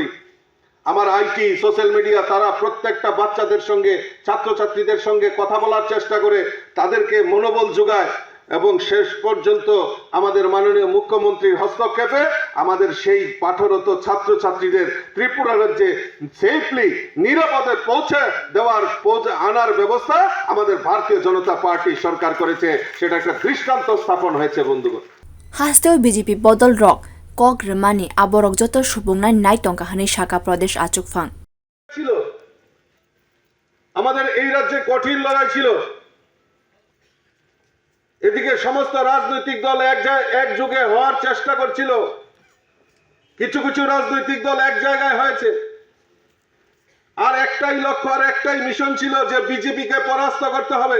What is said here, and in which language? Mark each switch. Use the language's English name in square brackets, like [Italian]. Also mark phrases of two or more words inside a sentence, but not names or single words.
[Bangla] আমার আইটি, [English] social media [Bangla] তারা প্রত্যেকটা বাচ্চাদের সঙ্গে, ছাত্রছাত্রীদের সঙ্গে কথা বলার চেষ্টা করে তাদেরকে মনোবল যোগায় এবং শেষ পর্যন্ত আমাদের মাননীয় মুখ্যমন্ত্রীর হস্তক্ষেপে আমাদের সেই পাঠরত ছাত্রছাত্রীদের ত্রিপুরা রাজ্যে সেফলি নিরাপদে আনার ব্যবস্থা আমাদের ভারতীয় জনতা পার্টি সরকার করেছে। সেটা একটা দৃষ্টান্ত স্থাপন হয়েছে। বন্ধুগণ, [Kok Borok] হাসতেও বিজেপি বদল রক Kok Remani aborok joto subungnai nai tongkahani Shaka Pradesh Achuk Phang [Bangla] ছিল আমাদের এই রাজ্যে কঠিন লড়াই ছিল। এদিকে সমস্ত রাজনৈতিক দল একযোগে হওয়ার চেষ্টা করছিল। কিছু কিছু রাজনৈতিক দল এক জায়গায় হয়েছে, আর একটাই লক্ষ্য আর একটাই মিশন ছিল যে বিজেপিকে পরাস্ত করতে হবে।